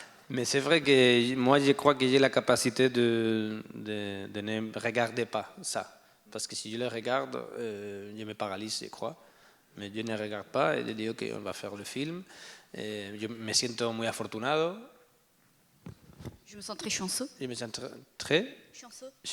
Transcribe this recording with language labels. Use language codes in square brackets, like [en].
[fr] Mais c'est vrai que moi, je crois que j'ai la capacité de ne regarder pas ça. Parce que si je le regarde, je me paralyse, je crois. Mais je ne regarde pas et je dis, ok, on va faire le film. [es] Je me siento muy afortunado. [fr] Je me sens très chanceux. Je me sens très chanceux.